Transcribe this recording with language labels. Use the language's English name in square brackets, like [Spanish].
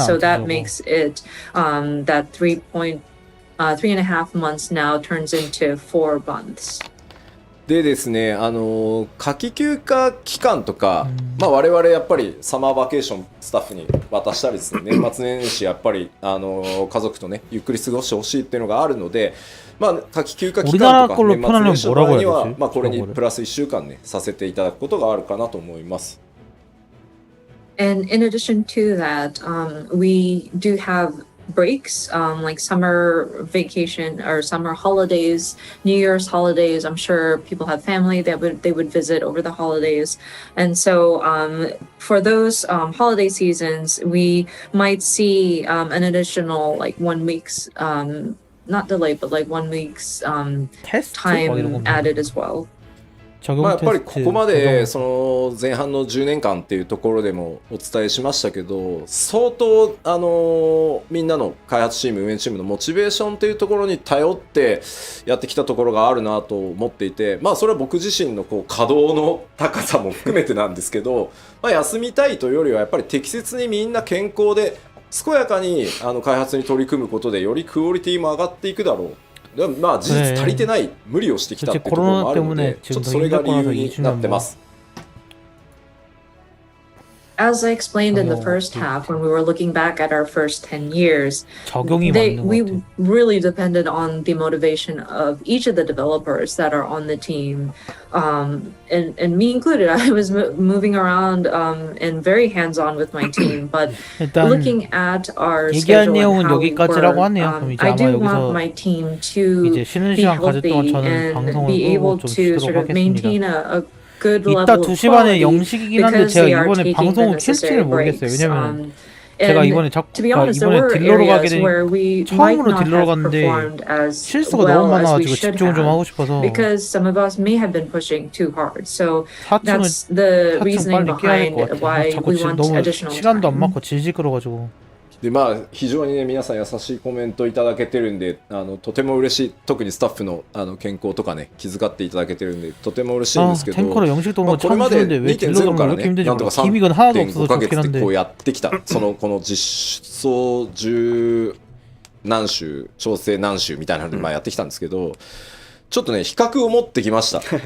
[English] So that makes it that 3.5 months now turns into 4 months. [Japanese] でですね、夏季休暇期間とか、我々やっぱりサマーバケーションスタッフに渡したりですね、年末年始やっぱり家族とねゆっくり過ごしてほしいっていうのがあるので、夏季休暇期間とか年末年始の場合には、これにプラス1週間ねさせていただくことがあるかなと思います。 [English] And in addition to that, we do have breaks, like summer vacation or summer holidays, New Year's holidays. I'm sure people have family that they would visit over the holidays, and so for those holiday seasons, we might see an additional like 1 week's not delay, but like 1 week's time added as well. [Japanese] やっぱりここまでその前半の10年間っていうところでもお伝えしましたけど、相当みんなの開発チーム運営チームのモチベーションというところに頼ってやってきたところがあるなと思っていて、それは僕自身の稼働の高さも含めてなんですけど、休みたいというよりはやっぱり適切にみんな健康で健やかに開発に取り組むことでよりクオリティも上がっていくだろう。事実足りてない、無理をしてきたっていうところもあるので、ちょっとそれが理由になってます。 [English] As I explained in the first half, when we were looking back at our first 10 years, we really depended on the motivation of each of the developers that are on the team. And me included, I was moving around and very hands-on with my team. But looking at our schedule and how we work, I do want my team to be healthy and be able to sort of maintain a [Korean] 이따 2시 반에 영식이긴 한데 제가 이번에 방송을 킬지를 모르겠어요. 왜냐면 제가 이번에 이번에 딜러로 가게 되니 처음으로 딜러로 갔는데 실수가 너무 많아가지고 집중을 좀 하고 싶어서 4층은 빨리 깨야 될 것 같아요. 자꾸 너무 시간도 안 맞고 질질 끌어가지고. [Japanese] で非常にね皆さん優しいコメントいただけてるんでとても嬉しい。特にスタッフの健康とかね気遣っていただけてるんでとても嬉しいんですけど、これまで 2.0 からねなんとか 3.5 ヶ月でこうやってきたこの実装10何週調整何週みたいなのでやってきたんですけど、ちょっとね比較を持ってきました。